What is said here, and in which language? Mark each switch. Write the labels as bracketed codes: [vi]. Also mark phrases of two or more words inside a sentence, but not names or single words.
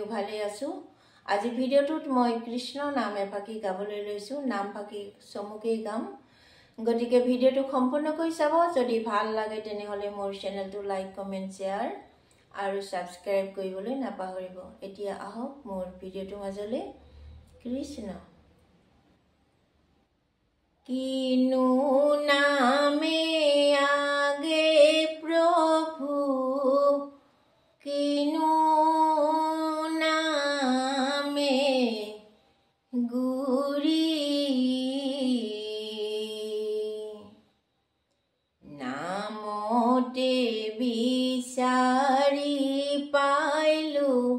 [as] ভালে আছো আজি ভিডিঅ'টোত মই কৃষ্ণ নাম এফাকি গাবলৈ লৈছো নাম ফাকি চমুকেই গাম গতিকে ভিডিঅ'টো সম্পূৰ্ণকৈ চাব যদি ভাল লাগে তেনেহলে মোৰ চেনেলটো [en] like comment share [as] আৰু সাবস্ক্ৰাইব কৰিবলৈ নাপাহৰিব এতিয়া আহক মোৰ ভিডিঅ'টো মাজলৈ কৃষ্ণ কিনু নামে আগে প্ৰভু কিনু নামে গুৰী নামতে বিচাৰি পাইলু